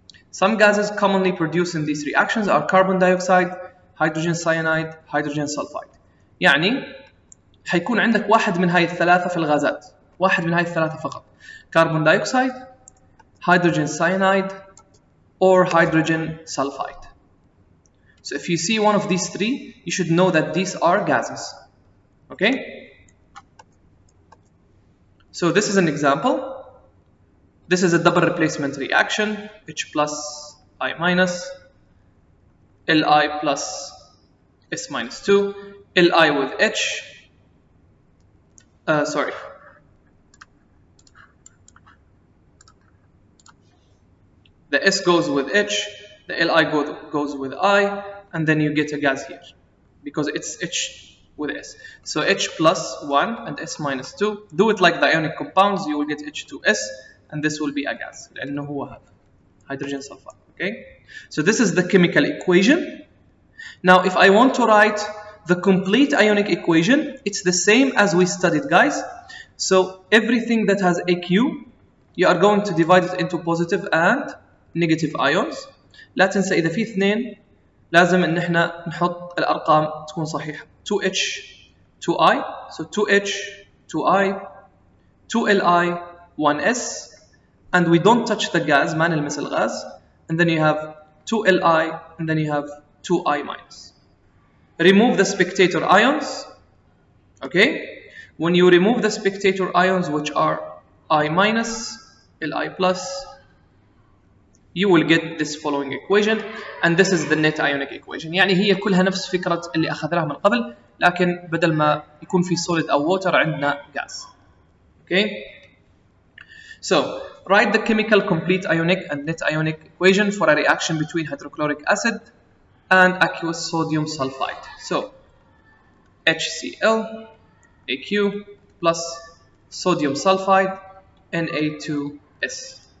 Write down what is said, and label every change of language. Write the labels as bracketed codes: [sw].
[en] Some gases commonly produced in these reactions are carbon dioxide, hydrogen cyanide, hydrogen sulfide. [ar] يعني حيكون عندك واحد من هاي الثلاثة في الغازات. واحد من هاي الثلاثة فقط. [en] Carbon dioxide, hydrogen cyanide, or hydrogen sulfide. So if you see one of these three, you should know that these are gases. Okay? So this is an example. This is a double replacement reaction, H plus I minus, Li plus S minus 2, Li with H, sorry. The S goes with H, the Li goes with I, and then you get a gas here because it's H with S. So H plus 1 and S minus 2. Do it like the ionic compounds, you will get H2S, and this will be a gas. [ar] لأنه هو هذا hydrogen sulfide. [en] Okay? So this is the chemical equation. Now if I want to write the complete ionic equation, it's the same as we studied, guys. So everything that has AQ, you are going to divide it into positive and negative ions. [ar] لا تنسى إذا في اثنين لازم إن إحنا نحط الأرقام تكون صحيحة. [en] 2H 2I, so 2H 2I 2Li 1S, and we don't touch the gas, [ar] ما نلمس الغاز, [en] and then you have 2Li and then you have 2I minus. Remove the spectator ions. Okay, when you remove the spectator ions, which are I minus, Li plus, you will get this following equation, and this is the net ionic equation. [ar] يعني هي كلها نفس فكرة اللي أخذناها من قبل، لكن بدل ما يكون في solid أو water عندنا gas. [en] Okay, so write the chemical complete ionic and net ionic equation for a reaction between hydrochloric acid and aqueous sodium sulfide. So HCl AQ plus sodium sulfide Na2S.